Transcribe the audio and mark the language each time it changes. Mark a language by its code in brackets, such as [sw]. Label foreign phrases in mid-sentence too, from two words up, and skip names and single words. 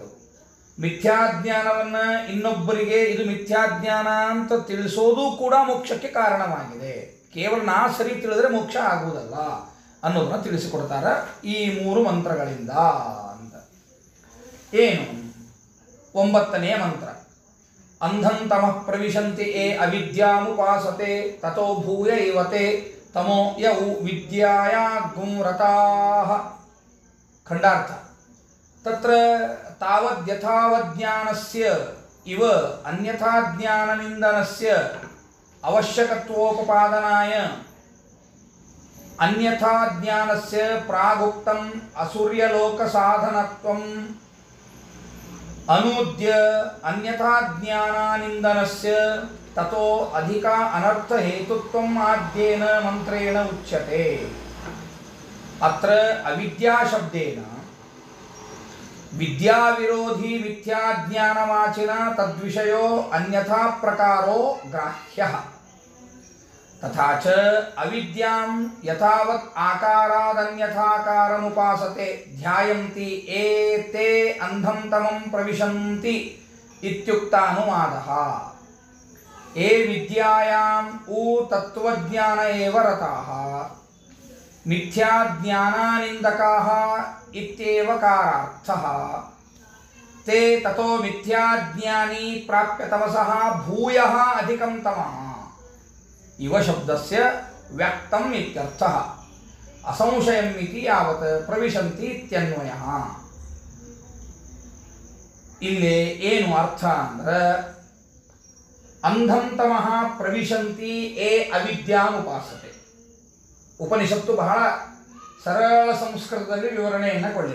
[kn] ಮಿಥ್ಯಾಜ್ಞಾನವನ್ನು ಇನ್ನೊಬ್ಬರಿಗೆ ಇದು ಮಿಥ್ಯಾಜ್ಞಾನ ಅಂತ ತಿಳಿಸೋದು ಕೂಡ ಮೋಕ್ಷಕ್ಕೆ ಕಾರಣವಾಗಿದೆ. ಕೇವಲ ನಾ ಸರಿ ತಿಳಿದ್ರೆ ಮೋಕ್ಷ ಆಗುವುದಲ್ಲ ಅನ್ನೋದನ್ನು ತಿಳಿಸಿಕೊಡ್ತಾರೆ ಈ 3 ಮಂತ್ರಗಳಿಂದ ಅಂತ. ಏನು? 9ನೇ ಮಂತ್ರ. [sa] ಅಂಧಂತಮಃ ಪ್ರವಿಶಂತಿ ಯೇ ಅವಿದ್ಯಾಮುಪಾಸತೆ ತಥೋ ಭೂಯ ಇವತೆ ತಮೋ ಯೌ ವಿದ್ಯಾಯಾಗ್ಂ ರತಾಃ. ಖಂಡಾರ್ಥ. ತತ್ರ ತಾವದ್ಯಥಾವಜ್ಞಾನಸ್ಯ ಇವ ಅನ್ಯಥಾಜ್ಞಾನನಿಂದನಸ್ಯ ಅವಶ್ಯಕತ್ವೋಪಪಾದನಾಯ ಅನ್ಯಥಾಜ್ಞಾನಸ್ಯ ಪ್ರಾಗುಕ್ತಂ ಅಸೂರ್ಯಲೋಕಸಾಧನತ್ವಂ ಅನೂದ್ಯ ಅನ್ಯಥಾಜ್ಞಾನನಿಂದನಸ್ಯ ತತೋ ಅಧಿಕ ಅನರ್ಥ ಹೇತುತ್ವಂ ಆದ್ಯೇನ ಮಂತ್ರೇಣ ಉಚ್ಯತೆ. ಅತ್ರ ಅವಿದ್ಯಾ ಶಬ್ದೇನ ವಿದ್ಯಾವಿರೋಧಿ ಮಿಥ್ಯಾಜ್ಞಾನವಾಚಿನ ತದ್ವಿಷಯೋ ಅನ್ಯಥಾ ಪ್ರಕಾರೋ ಗ್ರಾಹ್ಯಃ ತಥಾ ಚ ಅವಿದ್ಯಾಂ ಯಥಾವತ್ ಆಕಾರಾದನ್ಯಥಾಕಾರಮುಪಾಸತೆ ಧ್ಯಾಯಂತಿ ಏತೆ ಅಂಧಂ ತಮಂ ಪ್ರವಿಶಂತಿ ಇತ್ಯುಕ್ತಾನುವಾದಃ ಏ ವಿದ್ಯಾಯಾಂ ಊ ತತ್ವಜ್ಞಾನ ಏವ ರತಾಃ ಮಿಥ್ಯಾಜ್ಞಾನಾನಿಂದಕಾಃ ಇತ್ಯೇವ ಕಾರಾರ್ಥಃ ತೇ ತತೋ ಮಿಥ್ಯಾಜ್ಞಾನಿ ಪ್ರಾಪ್ಯ ತಮಸಃ ಭೂಯಃ ಅಧಿಕಂ ತಮಃ ಇವ ಶಬ್ದಸ್ಯ ವ್ಯಕ್ತಂ ಇತ್ಯರ್ಥಃ ಅಸಂಶಯಂ ಇತಿ ಯಾವತ್ ಪ್ರವಿಶಂತಿ ಇತ್ಯನ್ವಯಃ. [kn] ಇಲ್ಲಿ ಏನು ಅರ್ಥ ಅಂದ್ರೆ [sa] ಅಂಧಂ ತಮಃ ಪ್ರವಿಶಂತಿ ಏ ಅವಿದ್ಯಾಂ ಉಪಾಸತೆ. [kn] ಉಪನಿಷತ್ತು ಬಹಳ ಸರಳ ಸಂಸ್ಕೃತದಲ್ಲಿ ವಿವರಣೆಯನ್ನು ಕೊಳ್ಳಿದೆ.